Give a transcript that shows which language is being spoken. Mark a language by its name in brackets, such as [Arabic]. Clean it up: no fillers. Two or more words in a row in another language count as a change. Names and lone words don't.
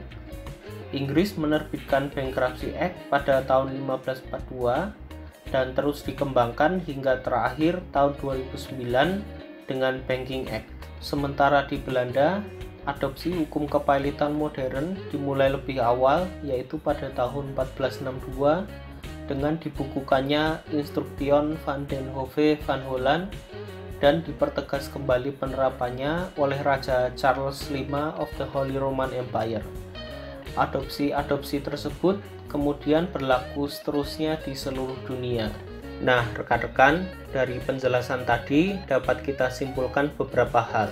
[Indonesian] Inggris menerbitkan Bankruptcy Act pada tahun 1542 dan terus dikembangkan hingga terakhir tahun 2009 dengan Banking Act. Sementara di Belanda, adopsi hukum kepailitan modern dimulai lebih awal, yaitu pada tahun 1462 dengan dibukukannya Instruction van den Hove van Holland dan dipertegas kembali penerapannya oleh Raja Charles V of the Holy Roman Empire. Adopsi-adopsi tersebut kemudian berlaku seterusnya di seluruh dunia. Nah, rekan-rekan, dari penjelasan tadi dapat kita simpulkan beberapa hal.